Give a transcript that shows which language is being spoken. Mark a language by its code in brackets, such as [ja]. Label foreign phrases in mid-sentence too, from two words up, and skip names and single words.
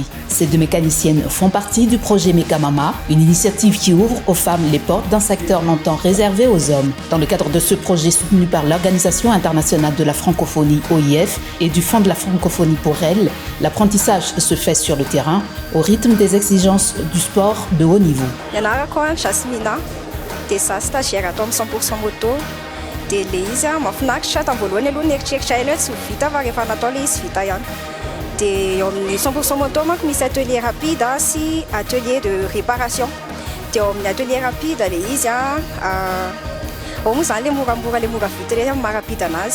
[fr] Ces deux mécaniciennes font partie du projet Mekamama, une initiative qui ouvre aux femmes les portes d'un secteur longtemps réservé aux hommes. Dans le cadre de ce projet soutenu par l'Organisation internationale de la francophonie OIF et du Fonds de la francophonie pour elles, l'apprentissage se fait sur le terrain au rythme des exigences du sport de haut niveau. Jasmina, stagiaire 100% moto. [mg] Dia le izy mahafinaritra tamin'ny voalohany aloha nieritreritra ela hoe tsy ho vita fa rehefa natao le izy vita ihany. Dia eo amin'ny 100% moto manko misy [fr] atelier rapide [mg] sy [fr] atelier de réparation. [mg] Dia eo amin'ny [fr] atelier rapide [mg] le izy ao moa zany le moramora le mora vita le maharapide anazy.